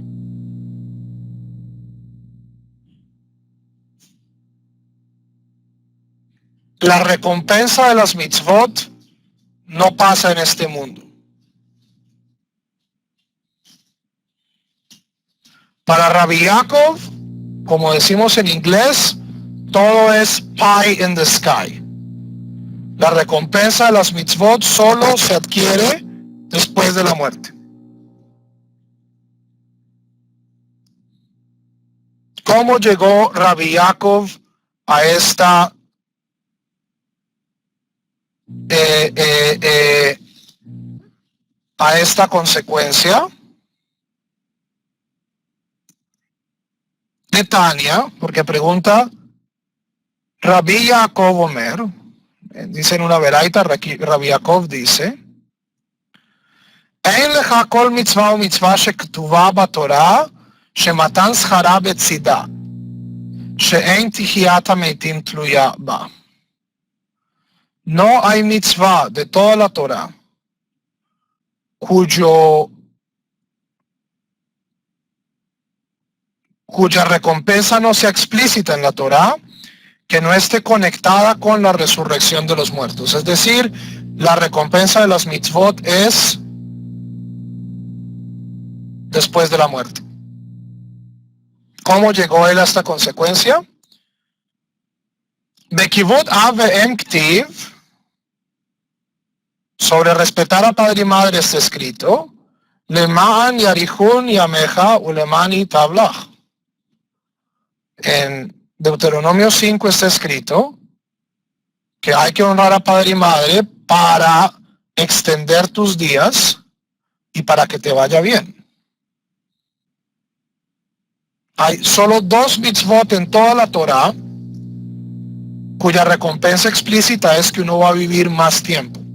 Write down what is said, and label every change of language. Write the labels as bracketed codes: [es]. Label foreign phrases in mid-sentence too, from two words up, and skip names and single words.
[es] La recompensa de las mitzvot no pasa en este mundo. Para Rabbi Yaakov, como decimos en inglés, todo es [en] pie in the sky. [es] La recompensa de las mitzvot solo se adquiere después de la muerte. ¿Cómo llegó Rabbi Yaakov a esta consecuencia? De Tania, porque pregunta Rabbi Yaakov Omer, dice en una veraita, Rabbi Yaakov dice, [he] אין לך כל מצווה ומצווה שכתובה בתורה שמתן שכרה בצידה, שאין תחיית המתים תלויה בה. [es] No hay mitzvah de toda la Torah cuya recompensa no sea explícita en la Torah, que no esté conectada con la resurrección de los muertos. Es decir, la recompensa de las mitzvot es después de la muerte. ¿Cómo llegó él a esta consecuencia? [arc] בכיבוד אב ואם כתיב, [es] sobre respetar a padre y madre está escrito, [he] למען יאריכון ימיך ולמען ייטב לך. [es] En Deuteronomio 5 está escrito que hay que honrar a padre y madre para extender tus días y para que te vaya bien. Hay solo 2 mitzvot en toda la Torah cuya recompensa explícita es que uno va a vivir más tiempo.